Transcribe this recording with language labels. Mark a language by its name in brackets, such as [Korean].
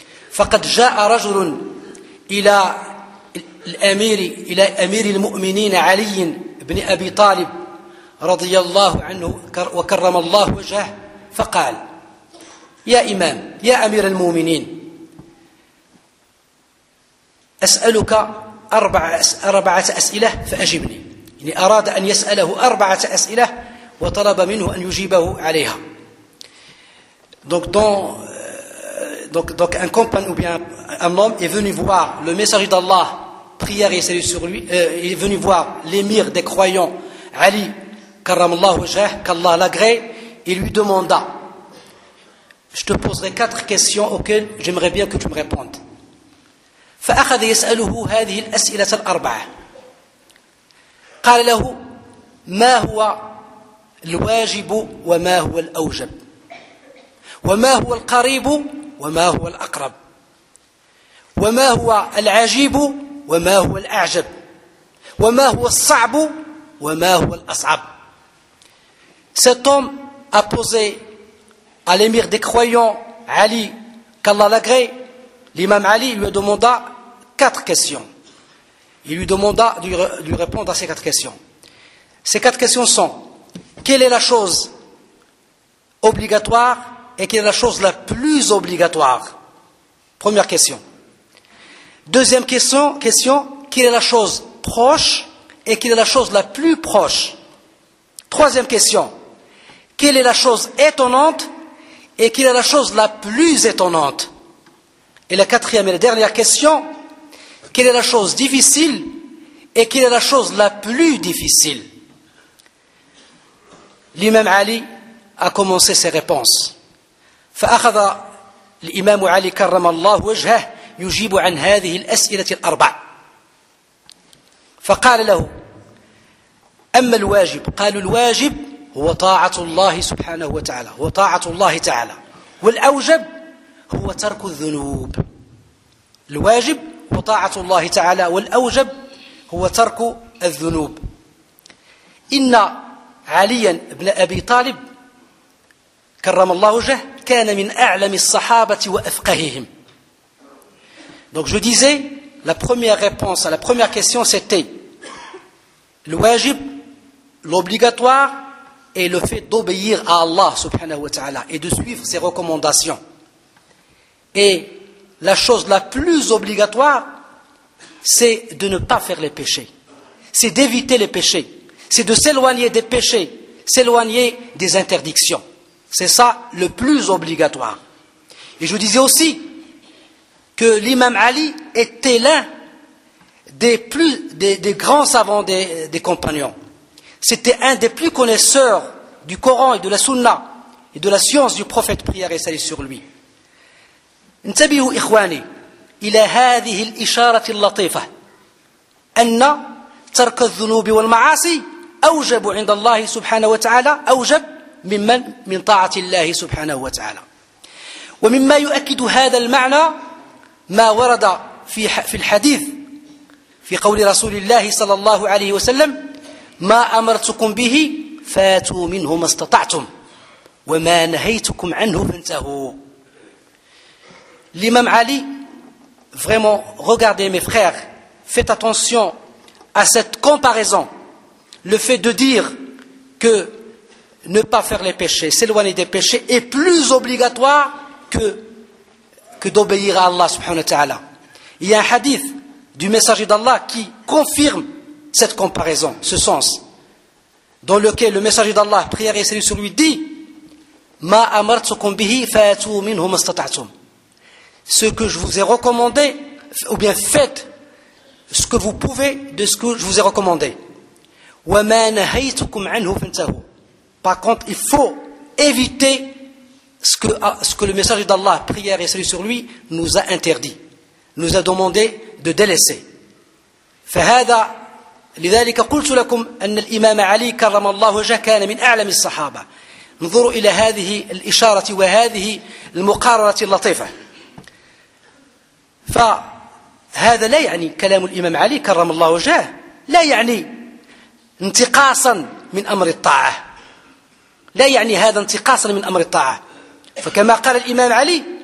[Arabic] فقد جاء رجل إلى الأمير إلى أمير المؤمنين علي بن أبي طالب رضي الله عنه وكرم الله وجهه، فقال: يا إمام، يا أمير المؤمنين، أسألك أربعة أسئلة فأجبني. يعني أراد أن يسأله أربعة أسئلة وطلب منه أن يجيبه عليها. [French] Donc un compagnon ou bien un homme est venu voir le messager d'Allah, prière et salut sur lui, est venu voir l'émir des croyants, Ali, karamallahu wajhah, qu'Allah l'agrée, et lui demanda: je te poserai quatre questions auxquelles j'aimerais bien que tu me répondes. [Arabic] فأخذ يسأله هذه الأسئلة الأربعة. قال له: ما هو الواجب وما هو الأوجب؟ وما هو القريب وما هو الأقرب؟ وما هو العجيب وما هو الأعجب؟ وما هو الصعب وما هو الأصعب؟ [French] Cet homme a posé à l'émir des croyants Ali, qu'Allah l'agré, l'imam Ali lui demanda quatre questions. Il lui demanda de lui répondre à ces quatre questions. Ces quatre questions sont: quelle est la chose obligatoire et quelle est la chose la plus obligatoire? Première question. Deuxième question, quelle est la chose proche et quelle est la chose la plus proche? Troisième question, quelle est la chose étonnante et quelle est la chose la plus étonnante? Et la quatrième et la dernière question, quelle est la chose difficile et quelle est la chose la plus difficile? L'imam Ali a commencé ses réponses. [Arabic] فأخذ الإمام علي كرم الله وجهه يجيب عن هذه الأسئلة الأربع، فقال له: أما الواجب؟ قال: الواجب هو طاعة الله سبحانه وتعالى، هو طاعة الله تعالى. والأوجب هو ترك الذنوب. الواجب هو طاعة الله تعالى، والأوجب هو ترك الذنوب. إن عليا بن أبي طالب كرم الله وجهه كان من أعلم الصحابة وأفقههم. [French] Donc je disais, la première réponse à la première question c'était le wajib, l'obligatoire et le fait d'obéir à Allah subhanahu wa ta'ala et de suivre ses recommandations. Et la chose la plus obligatoire, c'est de ne pas faire les péchés. C'est d'éviter les péchés. C'est de s'éloigner des péchés, s'éloigner des interdictions. C'est ça le plus obligatoire. Et je disais aussi que l'imam Ali était l'un des grands savants des compagnons. C'était un des plus connaisseurs du Coran et de la Sunna et de la science du prophète, prière et salut sur lui. [Arabic] انتبهوا إخواني إلى هذه الإشارة اللطيفة أن ترك الذنوب والمعاصي أوجب عند الله سبحانه وتعالى، أوجب ممن من طاعة الله سبحانه وتعالى. ومما يؤكد هذا المعنى ما ورد في الحديث في قول رسول الله صلى الله عليه وسلم: ما أمرتكم به فاتوا منه ما استطعتم، وما نهيتكم عنه فانتهوا. [French] L'imam Ali, vraiment, regardez mes frères, faites attention à cette comparaison. Le fait de dire que ne pas faire les péchés, s'éloigner des péchés, est plus obligatoire que d'obéir à Allah subhanahu wa ta'ala. Il y a un hadith du messager d'Allah qui confirme cette comparaison, ce sens, dans lequel le messager d'Allah, prière et salut sur lui, dit « [Arabic] Ma amartukum bihi fa'atu minhu mastata'tum [French] » Ce que je vous ai recommandé, ou bien faites ce que vous pouvez de ce que je vous ai recommandé. [Arabic] وَمَا نَهَيْتُكُمْ عَنْهُ فَانْتَهُ [French] Par contre, il faut éviter ce que le message d'Allah, prière et salut sur lui, nous a interdit, nous a demandé de délaisser. [Arabic] فَهَذَا لِذَلِكَ قُلْتُ لَكُمْ أَنَّ الْإِمَامَ عَلِي كَرَّمَ اللَّهُ وَجْهَهُ كَانَ مِنْ أَعْلَمِ الصَّحَابَةِ انظروا إلى هذه الإشارة وهذه المقارنة اللطيفة. فهذا لا يعني كلام الإمام علي كرم الله وجهه لا يعني انتقاصا من أمر الطاعة لا يعني هذا انتقاصا من أمر الطاعة فكما قال الإمام علي